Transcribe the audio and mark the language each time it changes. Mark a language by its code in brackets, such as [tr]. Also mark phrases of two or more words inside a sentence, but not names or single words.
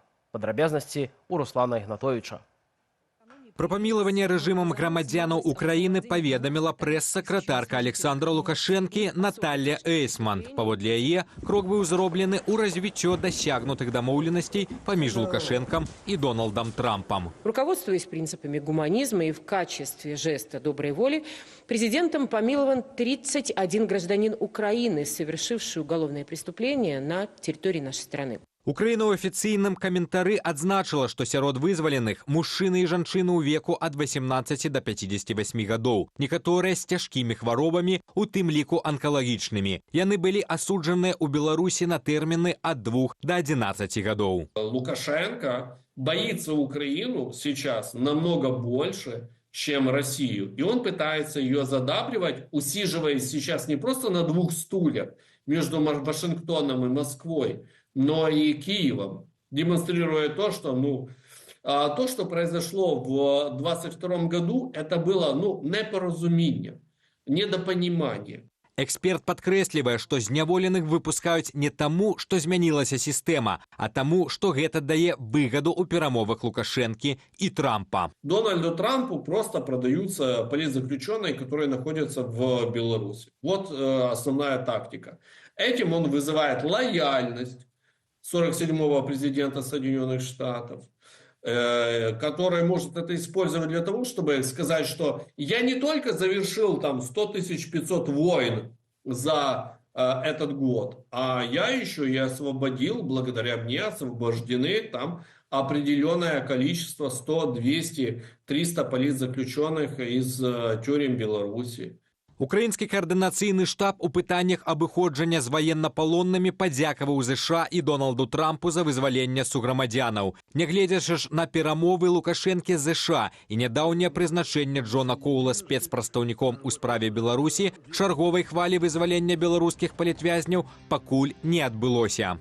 [be] Падрабязнасці ў Руслана Ігнатовіча. Про памілаванне рэжымам грамадзянаў Украіны паведаміла прэс-сакратарка Александра Лукашэнкі Наталья Эйсман. Паводле яе, крок быў зроблены ў развіццё дасягнутых дамоўленасцей паміж Лукашенком и Дональдом Трампом. [ru] Руководствуясь принципами гуманизма и в качестве жеста доброй воли, президентом помилован 31 гражданин Украины, совершивший уголовное преступление на территории нашей страны. [be] Украіна ў афіцыйным каментары адзначыла, што сярод вызваленых мужчыны і жанчыны ў веку ад 18 до 58 гадоў. Некаторыя з цяжкімі хваробамі, у тым ліку анкалагічнымі. Яны былі асуджаныя ў Беларусі на тэрміны ад 2 до 11 гадоў. [ru] Лукашенко боится Украину сейчас намного больше, чем Россию. И он пытается ее задабривать, усиживаясь сейчас не просто на двух стульях между Вашингтоном и Москвой, но и Киевом, демонстрируя то, что произошло в 22 году, это было непоразумение, недопонимание. [be] Эксперт падкрэслівае, што зняволеных выпускаюць не таму, што змянілася сістэма, а таму, што гэта дае выгаду ў перамовах Лукашэнкі і Трампа. [ru] Дональду Трампу просто продаются политзаключенные, которые находятся в Беларуси. Вот основная тактика. Этим он вызывает лояльность 47-го президента Соединенных Штатов, который может это использовать для того, чтобы сказать, что я не только завершил 100 500 войн за этот год, а я еще и освободил, благодаря мне освобождены определенное количество, 100, 200, 300 политзаключенных из тюрем Беларуси. [be] Украінскі каардынацыйны штаб у пытаннях абыходжання з ваеннапалоннымі падзякаваў ЗША і Дональду Трампу за вызваленне суграмадзянаў. Нягледзячы ж на перамовы Лукашэнкі з ЗША і нядаўняе прызначэнне Джона Коула спецпрадстаўніком у справе Беларусі, чарговай хвалі вызвалення беларускіх палітвязняў пакуль не адбылося.